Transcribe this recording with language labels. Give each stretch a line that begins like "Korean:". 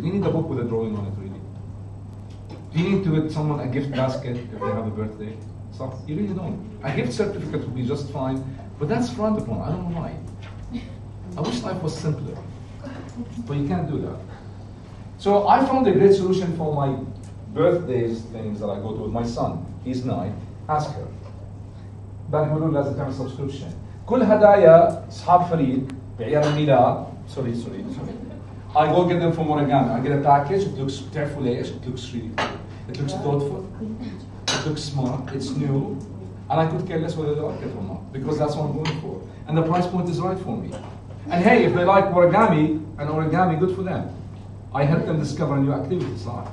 English: You need a book with a drawing on it, really. Do you need to get someone a gift basket if they have a birthday? So you really don't. A gift certificate would be just fine, but that's frowned upon. I don't know why. I wish life was simpler, but you can't do that. So I found a great solution for my birthdays things that I go to with my son. He's 9. Ask her.
Arabic: بنقول لازم تعمل subscription. كل هدايا أصحاب فريد بعيد الميلاد.
English: Sorry. I go get them from origami. I get a package. It looks
Arabic: بتعرفوا ليش?
English: It looks really cool. It looks thoughtful. It looks smart. It's new. And I could care less whether they like it or not because that's what I'm going for. And the price point is right for me. And hey, if they like origami, good for them. I help them discover new activities.